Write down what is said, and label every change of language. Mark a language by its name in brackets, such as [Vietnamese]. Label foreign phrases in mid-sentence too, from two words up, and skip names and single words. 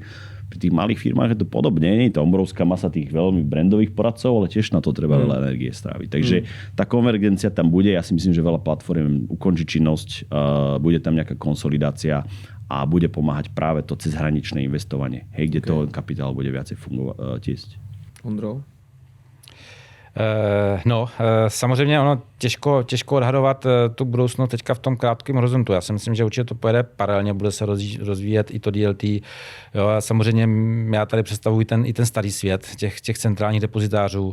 [Slovak] Pri tých malých firmách je to podobne. Nie je to obrovská masa tých veľmi brandových poradcov, ale tiež na to treba veľa energie stráviť. Takže tá konvergencia tam bude. Ja si myslím, že veľa platform ukončí činnosť, bude tam nejaká konsolidácia a bude pomáhať práve to cezhraničné investovanie. Hej, kde toho kapitál bude viacej tiesť. Ondro? [Czech] Samozřejmě ono těžko odhadovat tu budoucnost teďka v tom krátkém horizontu. Já si myslím, že určitě to pojede paralelně, bude se rozvíjet i to DLT. Jo, a samozřejmě já tady představuji i ten starý svět těch centrálních depozitářů.